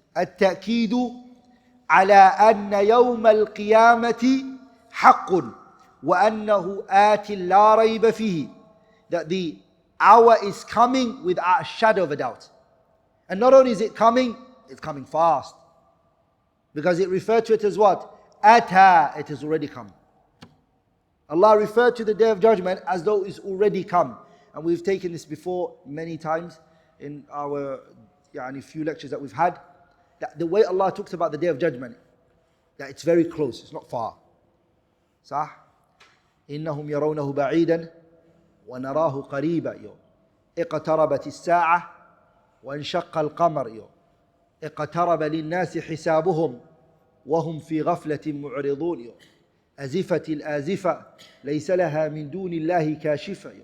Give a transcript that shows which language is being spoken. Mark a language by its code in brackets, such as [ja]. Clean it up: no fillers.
[ar] التأكيد على أن يوم القيامة حق وأنه آت لا ريب فيه. [en] That the hour is coming without a shadow of a doubt. And not only is it coming, it's coming fast. Because it referred to it as what? Ata, it has already come. Allah referred to the Day of Judgment as though it's already come. And we've taken this before many times in our few lectures that we've had. That the way Allah talks about the Day of Judgment, that it's very close, it's not far. [ar] صح? إنهم يرونه بعيدا ونراه قريبا. اقتربت الساعة وانشق القمر. اقترب للناس حسابهم وهم في غفلة معرضون. أزفت الآزفة ليس لها من دون الله كاشفة.